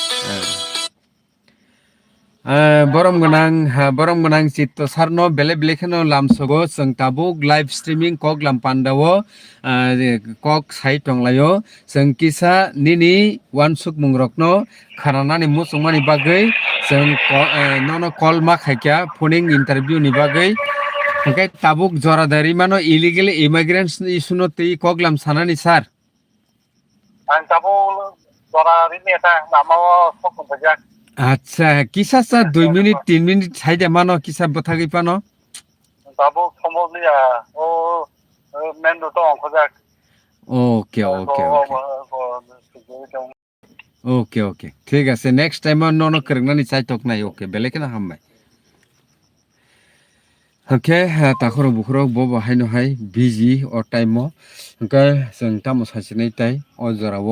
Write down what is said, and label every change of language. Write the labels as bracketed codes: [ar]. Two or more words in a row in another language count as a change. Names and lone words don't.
[trp] borom ganang Chitto sarno bele belekheno lamsogo sung tabuk [en] live streaming [trp] kok lampandao kok sai tonglayo sung kisa nini wansuk mungrokno khananani musungmani bagui sung nono call ma khaikya [en] phoning interview [trp] ni bagui hingke tabuk joradari mano [en] illegal immigrants issue [trp] no tui koklam sanani sir Ang tabuk jora rini eta namao sokun bajak. আচ্ছা কিসা স্যার 2 মিনিট 3 মিনিট সাইডে মানো কিসা বথাগি পানো Tabuk somoliya o mendo to onkhojak. [en] okay okay okay okay [bn] ঠিক আছে [en] next time [trp] নন করগনানি চাইতক নাই ওকে বেলেকেনা হামবাই ওকে তাখর বুখর বব হাইনো হাই বিজি অ টাইম ওকে जों তামো সাইসিনাই তাই অ জরাবো